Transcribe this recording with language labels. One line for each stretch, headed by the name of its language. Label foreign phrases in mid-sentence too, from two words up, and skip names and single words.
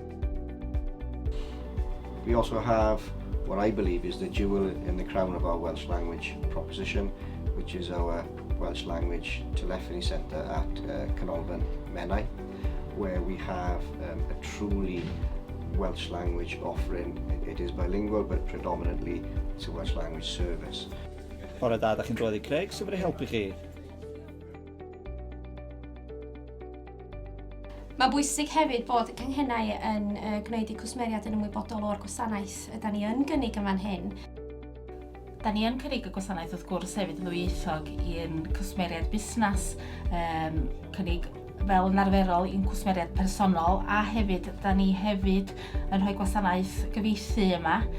English: We also have what I believe is the jewel in the crown of our Welsh language proposition, which is our Welsh language telephony centre at Canolfan Menai, where we have a truly Welsh language offering. It is bilingual, but predominantly it's a Welsh language service.
Welsh: Bore da, da chi'n dod I Craig, sut fydde helpu chi? Mae'n bwysig hefyd bod y canghennau yn gwneud eu cwsmeriad yn ymwybodol o'r gwasanaeth da ni yn gynnig yn fan hyn. Da ni yn cynnig y gwasanaeth wrth gwrs hefyd yn ddwyieithog i'n cwsmeriad busnes, cynnig fel yn arferol i'n cwsmeriad personol, a hefyd da ni hefyd yn rhoi gwasanaeth gyfieithu yma.